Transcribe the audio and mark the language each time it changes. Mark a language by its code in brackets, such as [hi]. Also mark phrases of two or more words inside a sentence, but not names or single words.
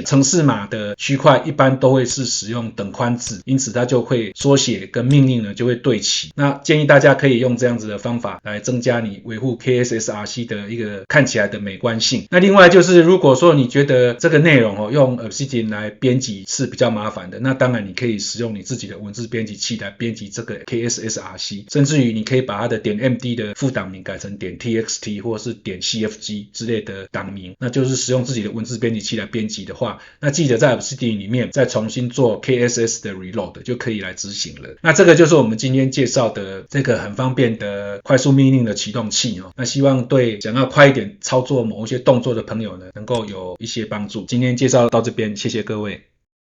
[zh] 程式碼的區塊一般都會是使用等寬字，因此它就會縮寫跟命令呢就會對齊。那建議大家可以用這樣子的方法來增加你維護 KSSRC 的一個看起來的美觀性。那另外就是如果說你覺得這個內容用 Obsidian 來編輯是比較麻煩的，那當然你可以使用你自己的文字編輯器來編輯這個 KSSRC，甚至於你可以把它的.md 的副檔名改成.txt 或是.cfg 之類的檔名，那就是使用自己的文字編輯器來編輯的話，那記得在 Obsidian 裡面再重新做 KSS 的 reload 就可以來執行了。那這個就是我們今天介紹的這個很方便的快速命令的啟動器那希望對想要快一點操作某一些動作的朋友呢能夠有一些幫助。今天介紹到這邊，謝謝各位。